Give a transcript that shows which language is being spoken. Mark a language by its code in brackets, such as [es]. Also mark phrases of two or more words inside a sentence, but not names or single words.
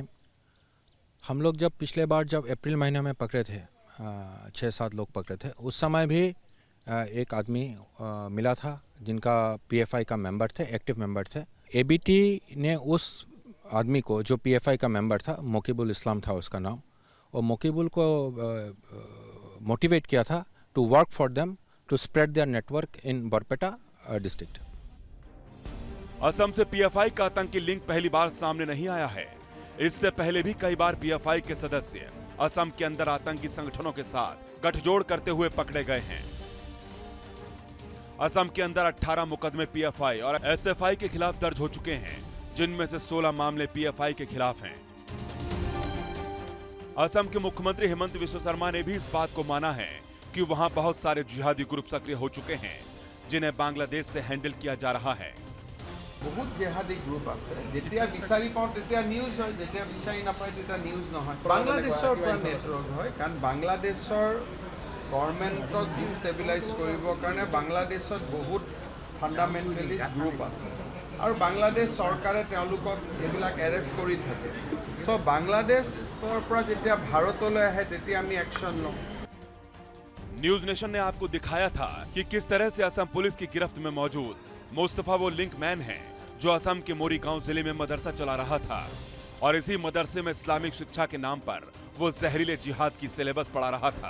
[hi] हम लोग जब पिछले बार अप्रैल महीने में पकड़े थे 6-7 लोग पकड़े थे, उस समय भी एक आदमी मिला था जिनका पीएफआई का मेंबर थे, एक्टिव मेंबर थे। एबीटी ने उस आदमी को जो पीएफआई का मेंबर था, मोकिबुल इस्लाम था उसका नाम, और मोकिबुल को मोटिवेट किया था [en] to work for them to spread their network in Barpeta district. [hi] असम से पीएफआई का आतंकी लिंक पहली बार सामने नहीं आया है। इससे पहले भी कई बार पीएफआई के सदस्य असम के अंदर आतंकी संगठनों के साथ गठजोड़ करते हुए पकड़े गए हैं। असम के अंदर 18 मुकदमे पीएफआई और एसएफआई के खिलाफ दर्ज हो चुके हैं, जिनमें से 16 मामले पीएफआई के खिलाफ हैं। असम के मुख्यमंत्री हेमंत बिस्वा शर्मा ने भी इस बात को माना है कि वहां बहुत सारे जिहादी ग्रुप सक्रिय हो चुके हैं जिन्हें बांग्लादेश से हैंडल किया जा रहा है। बहुत जिहादी ग्रुप [as] আছে যেতিয়া বিচাৰি পাওঁ তেতিয়া নিউজ হয়, যেতিয়া বিচাৰি নাপায় তেতিয়া নিউজ নহয়। বাংলাদেশৰ পৰা নেটৱৰ্ক হয় কাৰণ বাংলাদেশৰ গভৰ্ণমেণ্টক ডিষ্টেবিলাইজ কৰিবৰ কাৰণে বাংলাদেশত বহুত [en] fundamentalist group [as] আছে আৰু বাংলাদেশ চৰকাৰে তেওঁলোকক এইবিলাক এৰেষ্ট কৰি থাকে। সো বাংলাদেশৰ পৰা যেতিয়া ভাৰতলৈ আহে তেতিয়া আমি একশ্যন লওঁ। [hi] न्यूज नेशन ने आपको दिखाया था कि किस तरह से असम पुलिस की गिरफ्त में मौजूद मुस्तफा वो लिंक मैन है जो असम के मोरी गांव जिले में मदरसा चला रहा था और इसी मदरसे में इस्लामिक शिक्षा के नाम पर वो जहरीले जिहाद की सिलेबस पढ़ा रहा था।